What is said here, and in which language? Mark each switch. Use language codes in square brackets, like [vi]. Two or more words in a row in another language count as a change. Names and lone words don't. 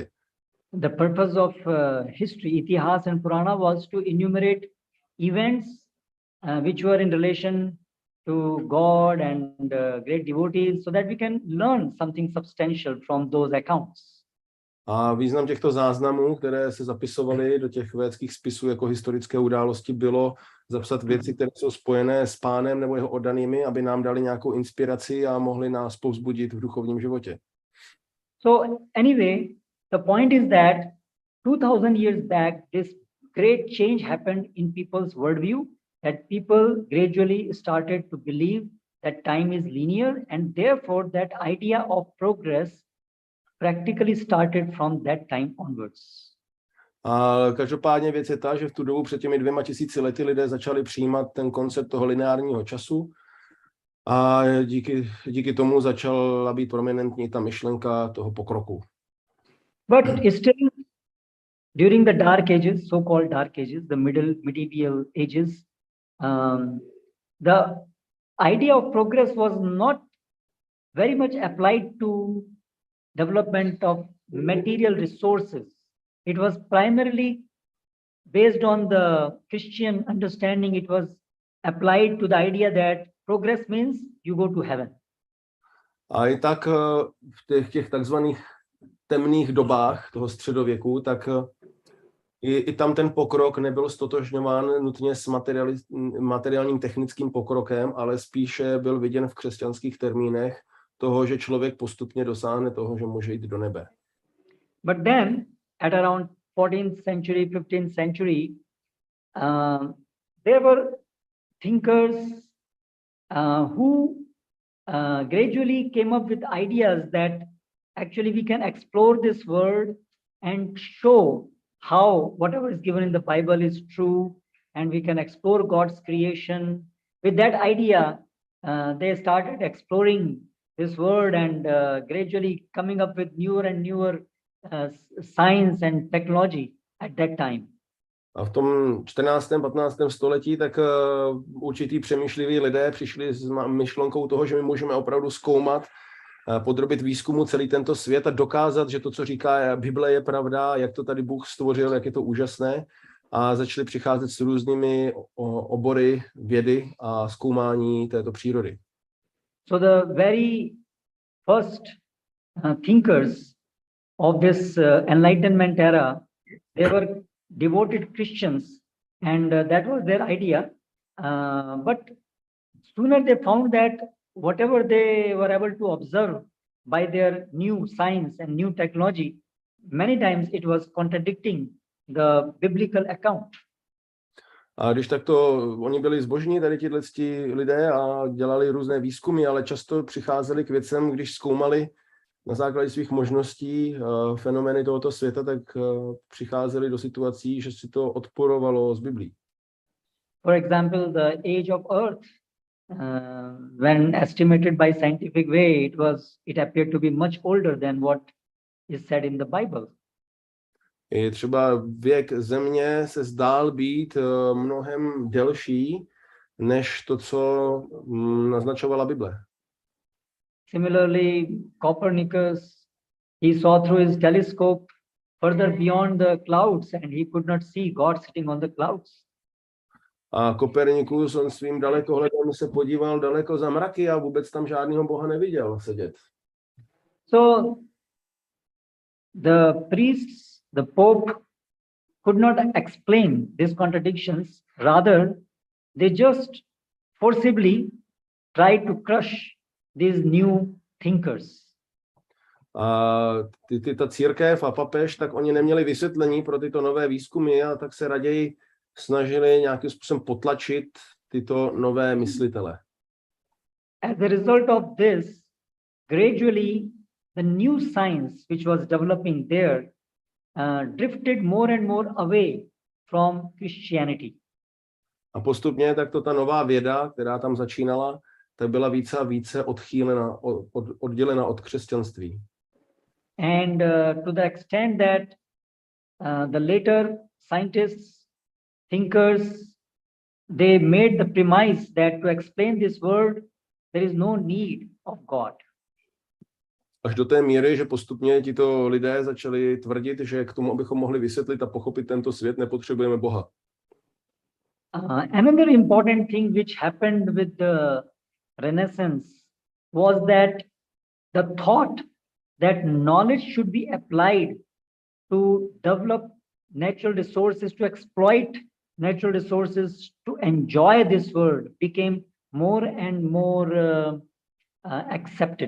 [en] The purpose of history, Itihas and Purana was to enumerate events which were in relation to God and great devotees so that we can learn something substantial from those accounts. [cs] A význam těchto záznamů, které se zapisovaly do těch védských spisů jako historické události, bylo zapsat věci, které jsou spojené s Pánem nebo jeho oddanými, aby nám dali nějakou inspiraci a mohli nás povzbudit v duchovním životě. [en] So anyway, the point is that 2000 years back, this great change happened in people's worldview, that people gradually started to believe that time is linear, and therefore that idea of progress practically started from that time onwards. [cs] A každopádně věc je ta, že v tu dobu před těmi 2000 lety lidé začali přijímat ten koncept toho lineárního času a díky tomu začala být prominentní ta myšlenka toho pokroku. [en] But still, during the Dark Ages, so-called Dark Ages, the medieval ages, the idea of progress was not very much applied to development of material resources. It was primarily based on the Christian understanding. It was applied to the idea that progress means you go to heaven. [cs] A i tak v těch takzvaných temných dobách toho středověku, tak i tam ten pokrok nebyl stotožňován nutně s materiálním technickým pokrokem, ale spíše byl viděn v křesťanských termínech toho, že člověk postupně dosáhne toho, že může jít do nebe. [en] But then, at around 14th century, 15th century, there were thinkers who gradually came up with ideas that actually we can explore this world and show how whatever is given in the Bible is true, and we can explore God's creation. With that idea, they started exploring this world and gradually coming up with newer and newer science and technology at that time. [cs] A v tom 14. 15. století tak určitý přemýšliví lidé přišli s myšlenkou toho, že my můžeme opravdu zkoumat podrobit výzkumu celý tento svět a dokázat, že to, co říká Bible, je pravda, jak to tady Bůh stvořil, jak je to úžasné. A začali přicházet s různými obory vědy a zkoumání této přírody. [en] So the very first thinkers of this enlightenment era, they were devoted Christians, and that was their idea. But sooner they found that whatever they were able to observe by their new science and new technology, many times it was contradicting the biblical account. [cs] A když takto oni byli zbožní, tady tihleti lidé a dělali různé výzkumy, ale často přicházeli k věcem, když zkoumali na základě svých možností fenomény tohoto světa, tak přicházeli do situací, že si to odporovalo z Biblí. [en] For example, the age of Earth, when estimated by scientific way, it appeared to be much older than what is said in the Bible. [cs] I třeba věk Země se zdál být mnohem delší, než to, co naznačovala Bible. [en] Similarly, Copernicus, he saw through his telescope further beyond the clouds, and he could not see God sitting on the clouds. [cs] A Kopernikus, on svým dalekohledem se podíval daleko za mraky a vůbec tam žádného Boha neviděl sedět. [en] So the priests, the Pope, could not explain these contradictions. Rather, they just forcibly tried to crush these new thinkers. [cs] A ta církev a papež, tak oni neměli vysvětlení pro tyto nové výzkumy a tak se raději snažili nějakým způsobem potlačit tyto nové myslitele. [en] As a result of this, gradually the new science which was developing there drifted more and more away from Christianity. [cs] A postupně takto ta nová věda, která tam začínala, tak byla více a více odchýlena, oddělena od křesťanství. [en] And to the extent that the later scientists, thinkers, they made the premise that to explain this world, there is no need of God. [cs] Až do té míry, že postupně tito lidé začali tvrdit, že k tomu, abychom mohli vysvětlit a pochopit tento svět, nepotřebujeme Boha. [en] Another important thing which happened with the Renaissance was that the thought that knowledge should be applied to develop natural resources, to exploit natural resources, to enjoy this world became more and more accepted.